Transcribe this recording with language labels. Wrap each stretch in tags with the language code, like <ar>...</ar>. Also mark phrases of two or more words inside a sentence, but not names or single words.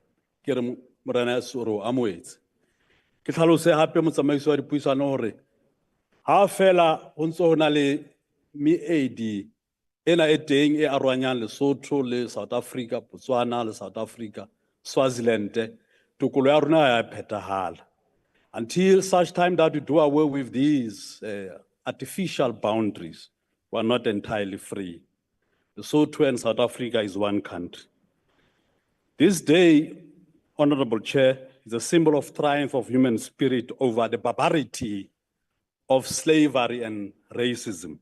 <st>Ke re Morena Soro amoetse. Ke tlhalose hape motsamaisi wa dipuisano hore ha fela ho ntso hona le meedi ena e teng e arohanyang Lesotho le South Africa, Botswana le South Africa, Swaziland, tokolo ya rona ya phethahala.</st> <en>Until such time that we do away with these artificial boundaries, we are not entirely free. Lesotho and South Africa is one country. This day, Honorable Chair, is a symbol of triumph of human spirit over the barbarity of slavery and racism.</en>